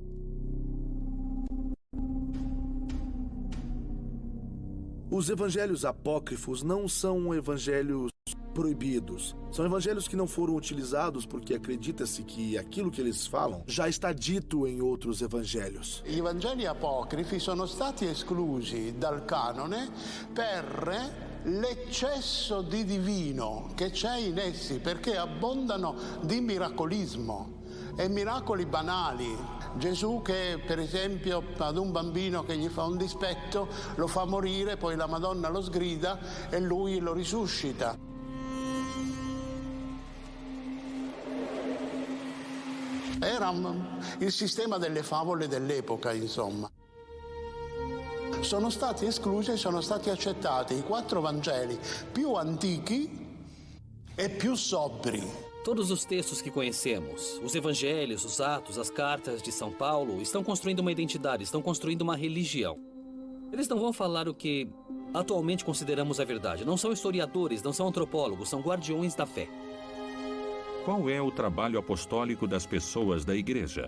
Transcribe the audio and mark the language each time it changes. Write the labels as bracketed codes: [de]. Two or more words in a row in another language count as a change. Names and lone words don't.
[pt] Os evangelhos apócrifos não são evangelhos proibidos. São evangelhos que não foram utilizados porque acredita-se que aquilo que eles falam já está dito em outros evangelhos. [it] Gli Vangeli apocrifi sono stati esclusi dal canone per l'eccesso di divino che c'è in essi, perché abbondano di miracolismo e miracoli banali. Gesù che per esempio ad un bambino che gli fa un dispetto lo fa morire, poi la Madonna lo sgrida e lui lo risuscita. Era il sistema delle favole dell'epoca, insomma. Sono stati esclusi e sono stati accettati i 4 Vangeli più antichi e più sobri. [pt] Todos os textos que conhecemos, os evangelhos, os atos, as cartas de São Paulo, estão construindo uma identidade, estão construindo uma religião. Eles não vão falar o que atualmente consideramos a verdade. Não são historiadores, não são antropólogos, são guardiões da fé. Qual é o trabalho apostólico das pessoas da igreja?